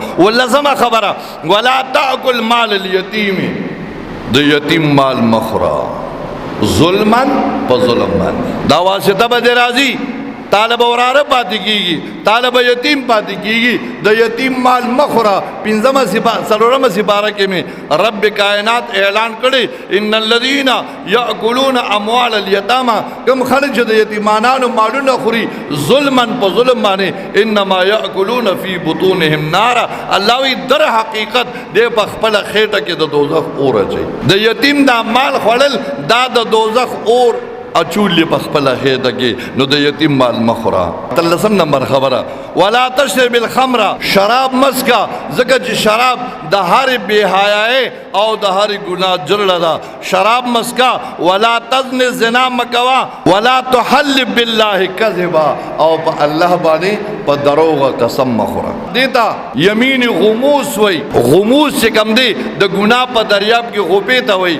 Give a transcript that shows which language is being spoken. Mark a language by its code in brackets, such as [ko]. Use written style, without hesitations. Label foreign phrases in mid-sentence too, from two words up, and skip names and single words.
[ps] 15 خبره [ar] ولا تاکل مال الیتیم، [ps] د یتیم مال مخوره ظلمن په ظلم باندې. دا واسطه به دې راځي، طالب وراره پاتې کیږي، طالب یتیم پاتې کیږي، د یتیم مال مخوره. 15 سپاره کې می رب کائنات اعلان کړي [ar] ان الذين ياكلون اموال اليتامى، [ps] کوم خلک چې د یتیمانو مالونه خوري ظلمن په ظلم باندې [ar] انما ياكلون في بطونهم نار، [ps] الله وی در حقیقت دې په خپل خېټه کې د دوزخ اور اچي. د یتیم دا مال خوړل دا د دوزخ اور اچولی په خپل خېټه کې. نو د یتیم مال مخوره. 13 نمبر خبره [ar] ولا تشرب الخمر، [ps] شراب مسکا، ځکه چې شراب د هر بے حیاي او د هر ګناه جرړه ده. شراب مسکا. [ar] ولا تزن، [ps] زنا مکوا. [ar] ولا تحلف بالله کذبا، [ps] او په الله باندې په دروغ قسم مخوره. دیتا [ar] یمین غموس [ps] وای، غموس چې کم دی د ګناه په دریاب کې غوپې ته وای.